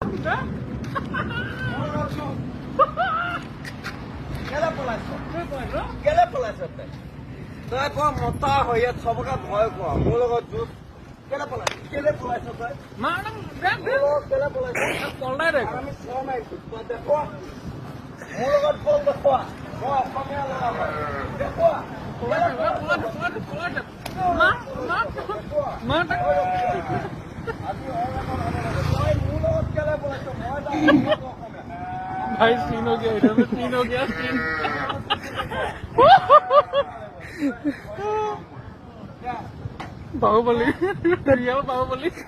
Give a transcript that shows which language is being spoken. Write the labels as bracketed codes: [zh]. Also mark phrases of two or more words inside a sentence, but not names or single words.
[as] কেলে পলাইছ তই ক মতা হৈ ইয়াত চবকে ভয় খোৱা মোৰ লগত যুঁজ কেলে পলাইছ তই কেলে পলাইছ আমি চ মাৰিছো তই দেখুৱা মোৰ লগত বল দেখুৱা মই অসমীয়া ল'ৰা হয় দেখুৱা [hi] भाई सीन हो गया इधर में सीन हो गया सीन बाहुबली रियल बाहुबली